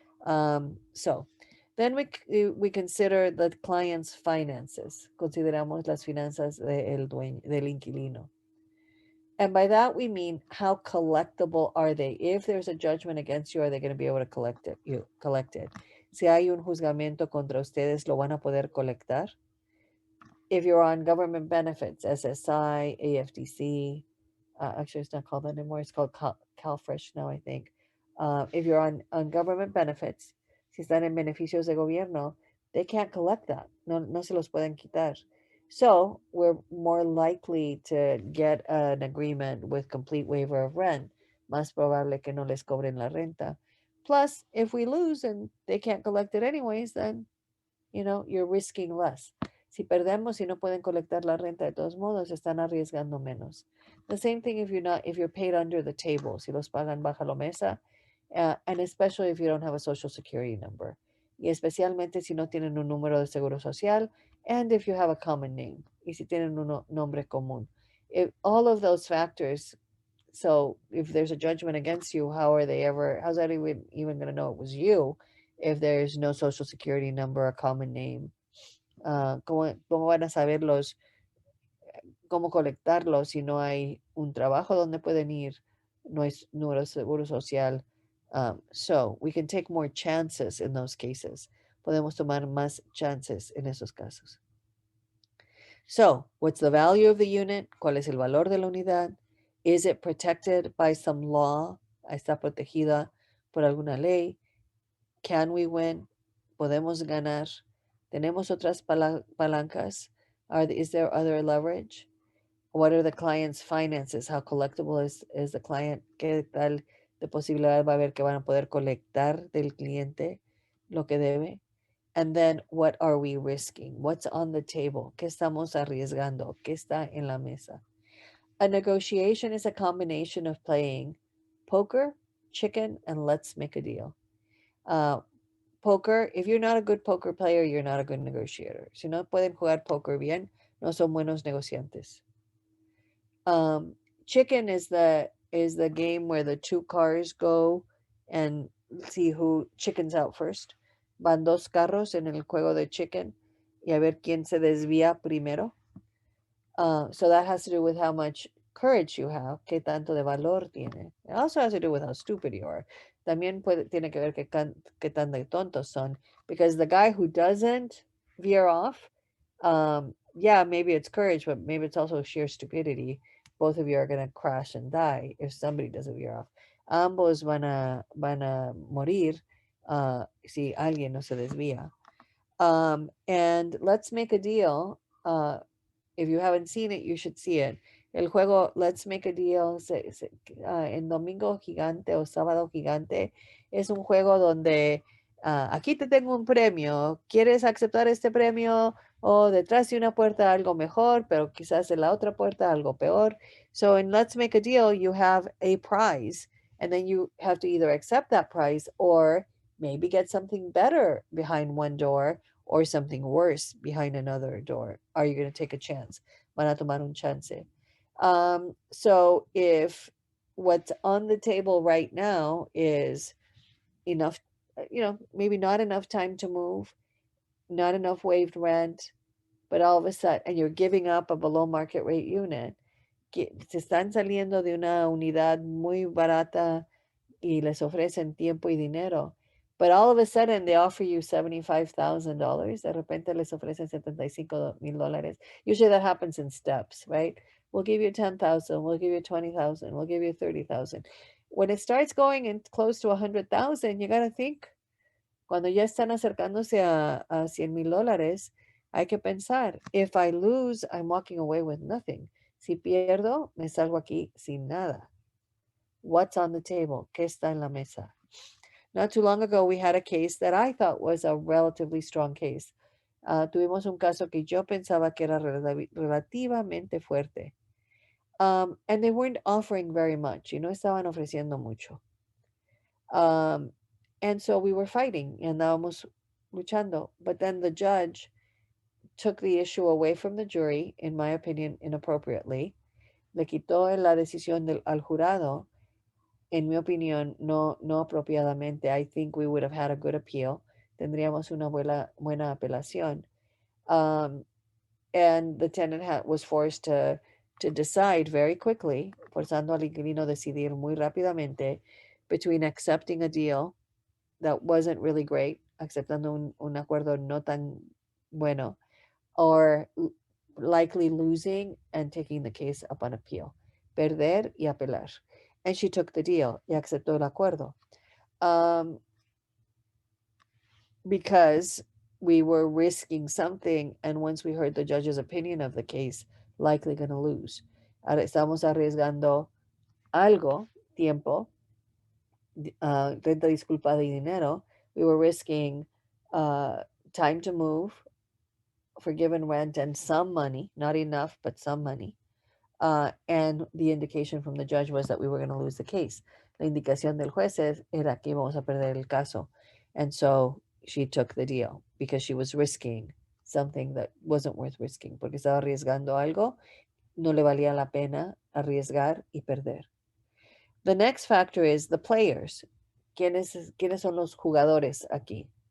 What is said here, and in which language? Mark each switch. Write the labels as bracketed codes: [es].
[en] So then we consider the client's finances. [es] Consideramos las finanzas del inquilino. [en] And by that we mean, how collectible are they? If there's a judgment against you, are they going to be able to collect it? [es] Si hay un juzgamiento contra ustedes, ¿lo van a poder colectar? [en] If you're on government benefits, SSI, AFDC, actually it's not called that anymore, it's called CalFresh now, I think. If you're on government benefits, [es] si están en beneficios de gobierno, [en] they can't collect that. [es] No se los pueden quitar. [en] So we're more likely to get an agreement with complete waiver of rent. [es] Más probable que no les cobren la renta. [en] Plus, if we lose and they can't collect it anyways, then you're risking less. [es] Si perdemos y no pueden colectar la renta de todos modos, están arriesgando menos. [en] The same thing if you're paid under the table, [es] si los pagan baja la mesa, [en] and especially if you don't have a social security number. [es] Y especialmente si no tienen un número de seguro social, [en] and if you have a common name, [es] y si tienen un nombre común. [en] If all of those factors, so if there's a judgment against you, how's anyone even going to know it was you if there's no social security number or common name? [es] ¿Cómo van a saberlos, cómo colectarlos si no hay un trabajo donde pueden ir? No hay número de seguro social. [en] So we can take more chances in those cases. [es] Podemos tomar más chances en esos casos. [en] So, what's the value of the unit? [es] ¿Cuál es el valor de la unidad? [en] Is it protected by some law? [es] ¿Está protegida por alguna ley? [en] Can we win? [es] ¿Podemos ganar? ¿Tenemos otras palancas? [en] Is there other leverage? What are the client's finances? How collectible is the client? [es] ¿Qué tal de posibilidad va a haber que van a poder colectar del cliente lo que debe? [en] And then, what are we risking? What's on the table? [es] ¿Qué estamos arriesgando? ¿Qué está en la mesa? [en] A negotiation is a combination of playing poker, chicken, and let's make a deal. Poker, if you're not a good poker player, you're not a good negotiator. [es] Si no pueden jugar poker bien, no son buenos negociantes. [en] Chicken is the game where the two cars go and see who chickens out first. [es] Van dos carros en el juego de chicken y a ver quién se desvía primero. [en] So that has to do with how much courage you have, [es] qué tanto de valor tiene. [en] It also has to do with how stupid you are. [es] También tiene que ver qué tan de tontos son. [en] Because the guy who doesn't veer off, yeah, maybe it's courage, but maybe it's also sheer stupidity. Both of you are going to crash and die if somebody doesn't veer off. [es] Ambos van a morir si alguien no se desvía. [en] And let's make a deal. If you haven't seen it, you should see it. [es] El juego Let's Make a Deal en Domingo Gigante o Sábado Gigante es un juego donde aquí te tengo un premio. ¿Quieres aceptar este premio? O detrás de una puerta algo mejor, pero quizás en la otra puerta algo peor. [en] So in Let's Make a Deal, you have a prize, and then you have to either accept that prize or maybe get something better behind one door or something worse behind another door. Are you going to take a chance? [es] Van a tomar un chance. [en] So if what's on the table right now is enough, maybe not enough time to move, not enough waived rent, but all of a sudden, and you're giving up a below market rate unit, [es] se están saliendo de una unidad muy barata y les ofrecen tiempo y dinero. [en] But all of a sudden they offer you $75,000. [es] De repente les ofrecen $75,000. [en] Usually that happens in steps, right? We'll give you 10,000. We'll give you 20,000. We'll give you 30,000. When it starts going in close to 100,000, you got to think. [es] Cuando ya están acercándose a $100,000, hay que pensar. [en] If I lose, I'm walking away with nothing. [es] Si pierdo, me salgo aquí sin nada. [en] What's on the table? [es] ¿Qué está en la mesa? [en] Not too long ago, we had a case that I thought was a relatively strong case. [es] Tuvimos un caso que yo pensaba que era relativamente fuerte. [en] And they weren't offering very much. [es] Y no estaban ofreciendo mucho. [en] And so we were fighting. [es] Y andábamos luchando. [en] But then the judge took the issue away from the jury, in my opinion, inappropriately. [es] Le quitó la decisión al jurado, en mi opinión, no apropiadamente. [en] I think we would have had a good appeal. [es] Tendríamos una buena apelación. [en] Um, and the tenant was forced to decide very quickly, [es] forzando al inquilino a decidir muy rápidamente, [en] between accepting a deal that wasn't really great, [es] aceptando un acuerdo no tan bueno, [en] or likely losing and taking the case up on appeal. [es] Perder y apelar. [en] And she took the deal [es] y aceptó el acuerdo. [en] Because we were risking something, and once we heard the judge's opinion of the case, likely going to lose. [es] Ahora estamos arriesgando algo, tiempo, renta disculpada y dinero. [en] We were risking time to move, forgiven rent, and some money, not enough, but some money. And the indication from the judge was that we were going to lose the case. [es] La indicación del juez era que íbamos a perder el caso. [en] And so she took the deal because she was risking something that wasn't worth risking, [es] porque estaba arriesgando algo, no le valía la pena arriesgar y perder. [en] The next factor is the players. [es] ¿Quiénes son los jugadores aquí?